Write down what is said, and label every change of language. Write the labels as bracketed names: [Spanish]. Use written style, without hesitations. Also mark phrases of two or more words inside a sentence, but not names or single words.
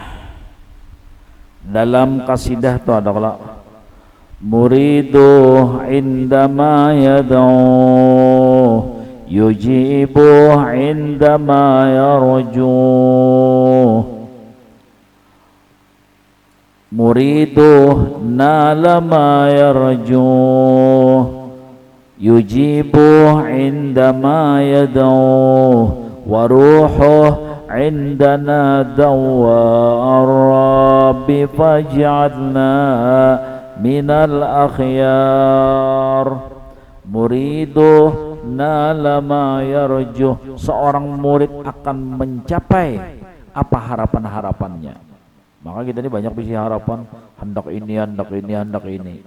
[Arabic] Dalam kasidah tuh ada kalau مريده عندما يدعو يجيبه عندما يرجوه مريده نال ما يرجوه يجيبه عندما يدعو وروحه عندنا دواء الرب فاجعلنا من الأخيار. مريده نال ما يرجوه, [Banjar] seorang murid akan mencapai apa harapan-harapannya. Maka kita ini banyak bisi harapan, hendak ini.